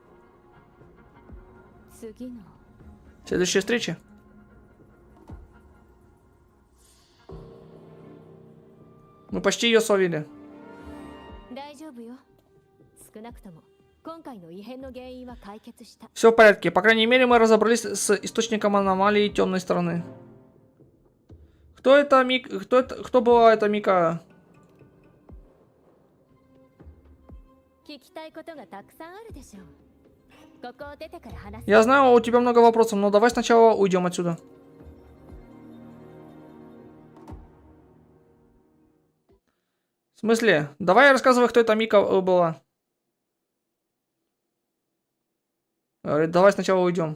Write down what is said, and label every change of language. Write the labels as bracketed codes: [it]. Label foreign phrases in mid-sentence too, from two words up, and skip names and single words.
[ja] 次の [ru] Следующая встреча. Мы почти ее словили. [ja] 大丈夫よ。少なくとも今回の異変の原因は解決した。 [ru] Все в порядке. По крайней мере, мы разобрались с источником аномалии темной стороны. Кто это Кто была эта Мика? [ja] 聞きたいことがたくさんあるでしょう。ここを出てから話す。 [ru] Я знаю, у тебя много вопросов, но давай сначала уйдем отсюда. В смысле? Давай рассказывай, кто эта Мика была. Говорит, давай сначала уйдем.